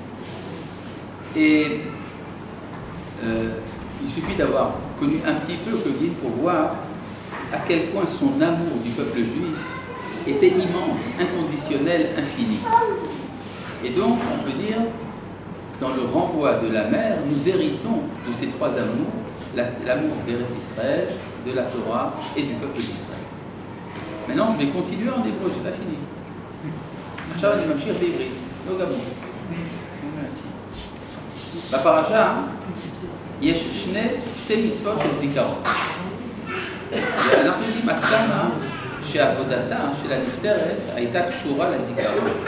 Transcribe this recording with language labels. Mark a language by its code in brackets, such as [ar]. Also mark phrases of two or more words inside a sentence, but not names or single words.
[fr] Et il suffit d'avoir connu un petit peu Claudine pour voir à quel point son amour du peuple juif était immense, inconditionnel, infini. Et donc, on peut dire que dans le renvoi de la mer, nous héritons de ces 3 amours, l'amour d'Eretz Israël, de la Torah et du peuple d'Israël. Maintenant, je vais continuer en hébreu, je n'ai pas fini. [he] עכשיו אני ממשיך בעברית, לא גמור. בפרשה יש שתי מצוות של זיכרון. ואנחנו יודעים עד כמה שעבודתה של הנפטרת הייתה קשורה לזיכרון.